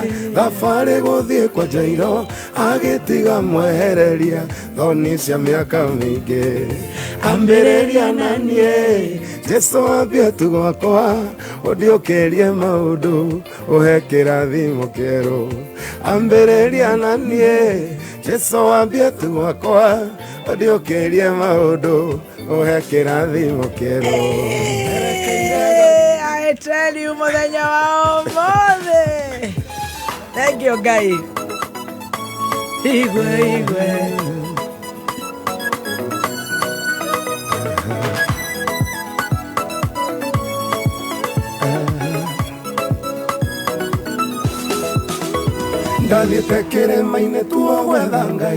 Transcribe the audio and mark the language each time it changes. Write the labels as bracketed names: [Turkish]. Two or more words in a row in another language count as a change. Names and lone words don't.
[Kikuyu] thabarĩ gũthiĩ kwa Jairo agĩtiga mwehereria thoni cia mĩaka mĩingĩ ambĩrĩria na niĩ Jesu ambia tu gwakwa ũndiũkĩrie maũndũ ũhe kĩrathimo kĩerũ ambĩrĩria na niĩ Jesu ambia tu gwakwa ũndiũkĩrie maũndũ ũhe kĩrathimo kĩerũ. [English] I tell you [Kikuyu] muthenya wa ũmũthĩ. [English] Thank you Ngai. Igwe [Kikuyu] Ndalithe kĩrĩma-inĩ tuo gwetha Ngai.